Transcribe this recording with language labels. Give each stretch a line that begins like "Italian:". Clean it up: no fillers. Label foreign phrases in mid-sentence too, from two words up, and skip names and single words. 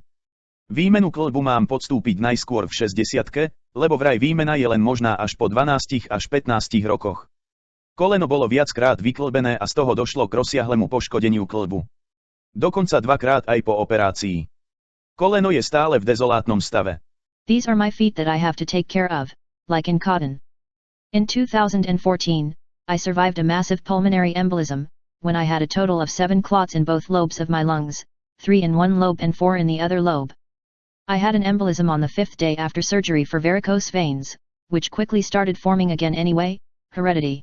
Slovak: Výmenu kĺbu mám podstúpiť najskôr v 60-ke, lebo vraj výmena je len možná až po 12 až 15 rokoch. Koleno bolo viackrát vyklbené a z toho došlo k rozsiahlemu poškodeniu kĺbu. Dokonca 2-krát aj po operácii. Koleno je stále v dezolátnom stave.
English: These are my feet that I have to take care of, like in cotton. In 2014, I survived a massive pulmonary embolism, when I had a total of 7 clots in both lobes of my lungs, 3 in one lobe and 4 in the other lobe. I had an embolism on the 5th day after surgery for varicose veins, which quickly started forming again anyway, heredity.